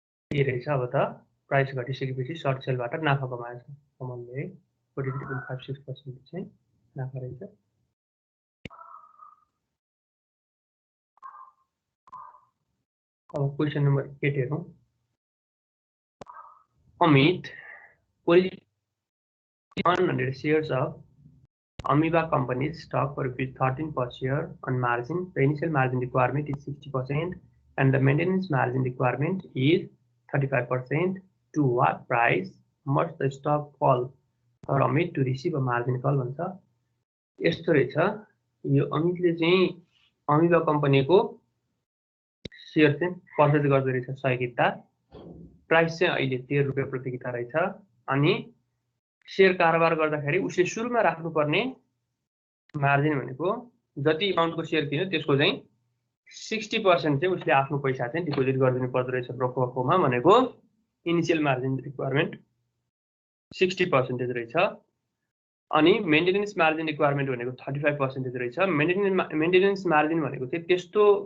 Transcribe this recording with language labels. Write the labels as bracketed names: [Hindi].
[Nepali] के रहेछ अब त प्राइस घटिसकेपछि सर्ट सेलबाट नाफा कमाएछ कमनले 43.56% चाहिँ नाफा रहेछ अब क्वेशन नंबर 8 हेरौं [English] Amit purchased 100 shares of Amoeba Company's stock for ₹13 per share on margin. The initial margin requirement is 60% and the maintenance margin requirement is 35%. To what price must the stock fall for Amit to receive a margin call [Nepali] भन्छ यस्तो रहेछ यो अमितले चाहिँ amoeba कम्पनीको share चाहिँ purchase गर्दै रहेछ 100 किता प्राइस चाहिँ अहिले 13 रुपैयाँ प्रति किता रहेछ अनि शेयर कारोबार गर्दाखेरि उसले सुरुमा राख्नुपर्ने मार्जिन भनेको जति अमाउन्टको शेयर किन्यो त्यसको चाहिँ 60% चाहिँ उसले आफ्नो पैसा चाहिँ डिपोजिट गरिदिनु पर्दो रहेछ ब्रोकरकोमा भनेको इनिशियल मार्जिन रिक्वायरमेन्ट 60% रहेछ अनि मेन्टेनेन्स मार्जिन रिक्वायरमेन्ट भनेको 35% रहेछ मेन्टेनेन्स मार्जिन भनेको चाहिँ त्यस्तो